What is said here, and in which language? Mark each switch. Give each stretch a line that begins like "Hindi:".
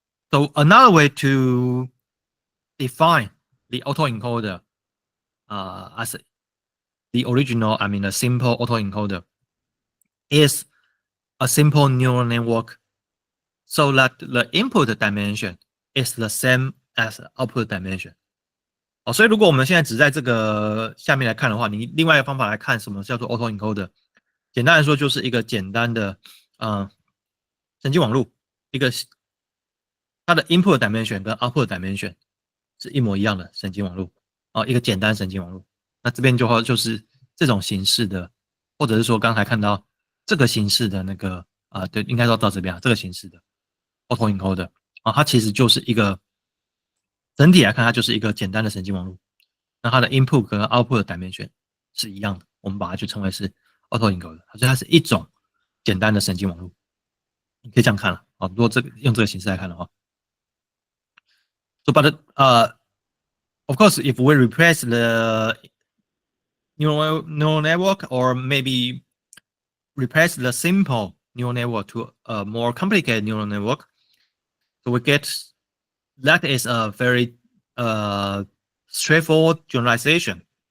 English: So another way to define the autoencoder as the original, I mean the simple autoencoder, is a simple neural network so that the input dimension is the same as the output dimension.
Chinese: 所以如果我们现在只在这个下面来看的话，你另外一个方法来看什么叫做 autoencoder， 简单来说就是一个简单的神经网络，一个它的 input dimension 跟 output dimension 是一模一样的神经网络一个简单神经网络。那这边就是这种形式的，或者是说刚才看到这个形式的那个对，应该说到这边这个形式的 autoencoder 它其实就是一个整体来看，它就是一个简单的神经网络。那它的 input 跟 output 的 dimension 是一样的，我们把它就称为是 autoencoder，所以它是一种简单的神经网络。你可以这样看了如果用这个形式来看的话。
English: So, but of course, if we replace the neural network or maybe replace the simple neural network to a more complicated neural network, so we get that is a very straightforward generalization.